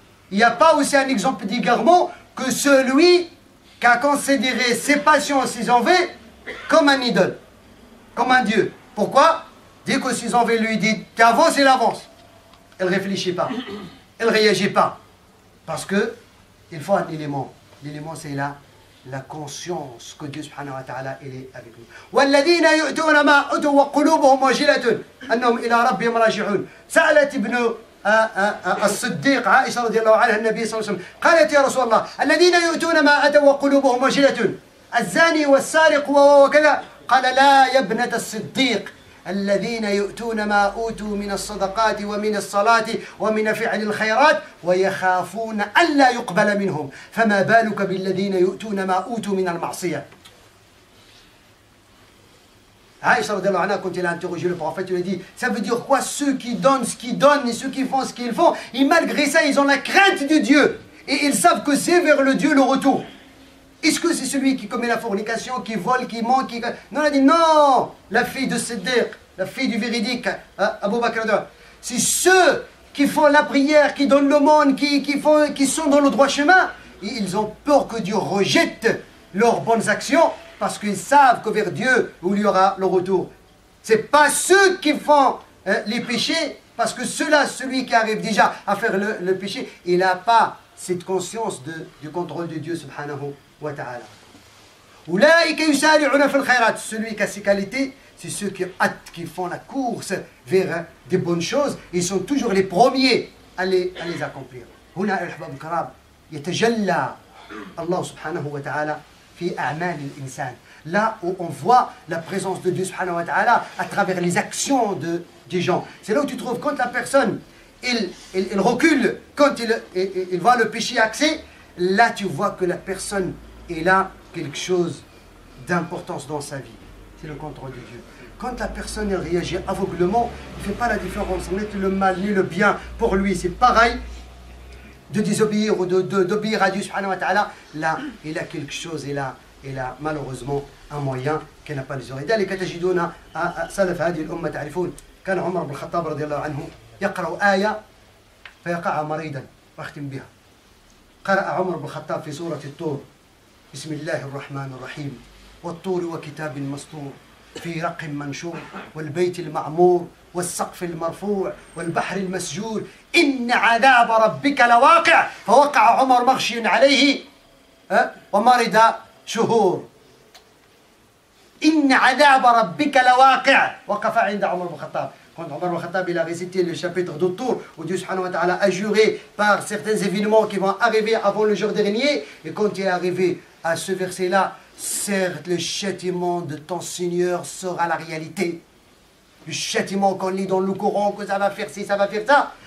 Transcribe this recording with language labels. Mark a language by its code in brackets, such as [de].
[fr] Il n'y a pas aussi un exemple d'égarement que celui qui a considéré ses passions, ses envies comme un idole, comme un Dieu. Pourquoi? Dès que ses envies lui disent « tu avances », il avance. Elle ne réfléchit pas, elle ne réagit pas. Parce qu'il faut un élément. L'élément, c'est là. La conscience que Dieu subhanahu wa ta'ala il est avec nous. [ar] والذين يؤتون ما أتوا وقلوبهم وجلة أنهم إلى ربهم راجعون. سألت ابن الصديق عائشة رضي الله عنها النبي صلى الله عليه وسلم قالت يا رسول الله الذين يؤتون ما أتوا وقلوبهم وجلة الزاني والسارق وكذا قال لا يا ابنة الصديق الذين يؤتون ما أوتوا من الصدقات ومن الصلاة ومن فعل الخيرات ويخافون ألا يقبل منهم فما بالك بالذين يؤتون ما أوتوا من المعصية. [fr] Aïcha radiallahu anha, quand il a interrogé le prophète, il a dit, ça veut dire quoi ceux qui donnent ce qu'ils donnent et ceux qui font ce qu'ils font, et malgré ça ils ont la crainte de Dieu et ils savent que c'est vers le Dieu le retour. Est-ce que c'est celui qui commet la fornication, qui vole, qui ment, qui... Non, on a dit non, la fille de Siddiq, la fille du véridique, Abu Bakr, c'est ceux qui font la prière, qui donnent le monde, qui sont dans le droit chemin. Et ils ont peur que Dieu rejette leurs bonnes actions parce qu'ils savent que vers Dieu, où il y aura le retour. Ce n'est pas ceux qui font les péchés, parce que celui qui arrive déjà à faire le péché, il n'a pas cette conscience du contrôle de Dieu subhanahu wa ta'ala. Celui qui a ces qualités, c'est ceux qui font la course vers des bonnes choses. Ils sont toujours les premiers à les accomplir. [ar] هنا الأحباب الكرام يتجلى الله سبحانه وتعالى في أعمال الإنسان. [fr] Là où on voit la présence de Dieu subhanahu wa ta'ala à travers les actions des gens. C'est là où tu trouves quand la personne il recule, quand il voit le péché accès, là tu vois que la personne elle a quelque chose d'importance dans sa vie. C'est le contrôle de Dieu. Quand la personne elle réagit aveuglement, il ne fait pas la différence entre le mal ni le bien pour lui. C'est pareil de désobéir ou d'obéir à Dieu subhanahu wa ta'ala. Là, il a quelque chose, il a malheureusement un moyen qu'il n'a pas les oreilles. [ar] لذلك تجدون سلف هذه الأمة تعرفون كان عمر بن الخطاب رضي الله عنه يقرأ آية فيقع مريضا واختم بها. قرأ عمر بن الخطاب في سورة الطور بسم الله الرحمن الرحيم والطور وكتاب مسطور في رق منشور والبيت المعمور والسقف المرفوع والبحر المسجور إن عذاب ربك لواقع فوقع عمر مغشي عليه ومرض شهور. إن عذاب ربك لواقع وقف عند عمر بن الخطاب. [fr] Quand Omar al-Khattab il a récité le chapitre de Tour, où Dieu subhanahu wa ta'ala a juré par certains événements qui vont arriver avant le jour dernier, et quand il est arrivé à ce verset-là, certes le châtiment de ton Seigneur sera la réalité. Le châtiment qu'on lit dans le Coran, que ça va faire ci, ça va faire ça.